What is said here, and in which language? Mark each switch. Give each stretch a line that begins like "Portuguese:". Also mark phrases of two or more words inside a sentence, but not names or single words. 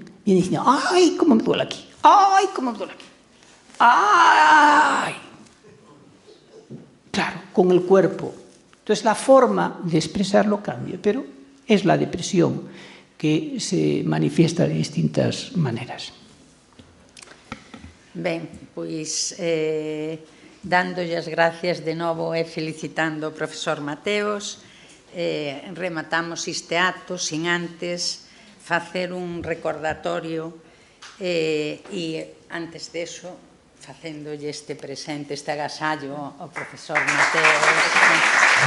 Spanish: Vienen diciendo, ay, cómo me duele aquí, ay, cómo me duele aquí. ¡Ay! Claro, con el cuerpo. Entonces la forma de expresarlo cambia, pero es la depresión que se manifiesta de distintas maneras.
Galician: Ben, pois dándolle as gracias de novo e felicitando ao profesor Mateos, rematamos este acto sin antes facer un recordatorio e antes deso facéndolle este presente, este agasallo ao profesor Mateos.